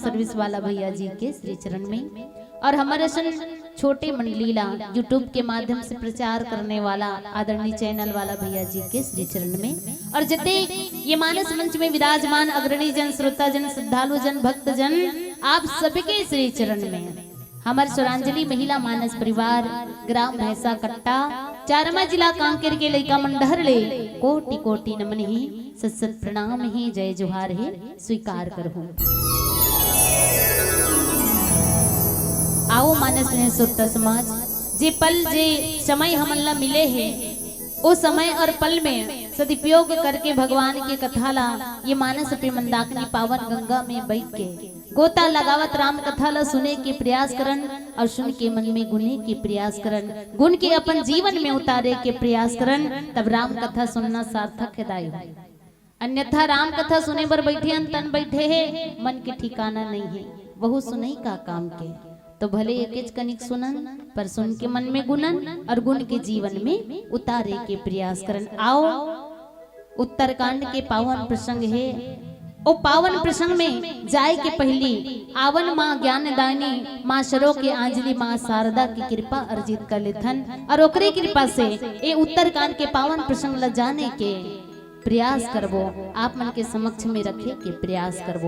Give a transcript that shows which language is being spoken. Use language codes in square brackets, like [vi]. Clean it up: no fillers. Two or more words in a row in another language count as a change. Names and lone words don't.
[hne] सर्विस वाला भैया जी के श्री चरण में और हमारे छोटे मंडली ला यूट्यूब के माध्यम से प्रचार करने वाला आदरणीय चैनल वाला भैया जी के श्री चरण में और जते ये मानस मंच में विराजमान अग्रणी जन श्रोता जन श्रद्धालु जन भक्त जन आप सबके श्री चरण में हमारे स्वरांजलि महिला मानस परिवार ग्राम भैंसा कट्टा चारमा जिला कांकेर के लइका मंडहर ले कोटि कोटि नमन ही सत सत प्रणाम ही जय जोहार है स्वीकार करहूं। आओ मानस ने श्रोता समाज जे पल जे समय हमला मिले हैं वो समय और पल में सदुपयोग करके भगवान के कथा ला ये मानस अपने मंदाकिनी पावन गंगा में बैठ के गोता लगावत राम कथा ला सुने के प्रयास करन और सुन के मन में गुने के प्रयास करन गुण के अपन जीवन में उतारे के प्रयास करन तब राम कथा सुनना सार्थक है। अन्यथा राम कथा सुने पर बैठे तन बैठे है मन के ठिकाना नहीं है बहु सुनई का काम के तो भले एक कनिक सुनन पर सुन के मन में गुणन और गुण के जीवन में उतारे के प्रयास करन। आओ उत्तरकांड के पावन प्रसंग है ओ पावन प्रसंग में जाए के पहली आवन माँ ज्ञानदायिनी माँ शरो के आंजलि माँ शारदा की कृपा अर्जित कर लेथन और ओकरे कृपा से ए उत्तरकांड के पावन प्रसंग ल जाने के प्रयास करबो आप मन के समक्ष में रखे के प्रयास करबो।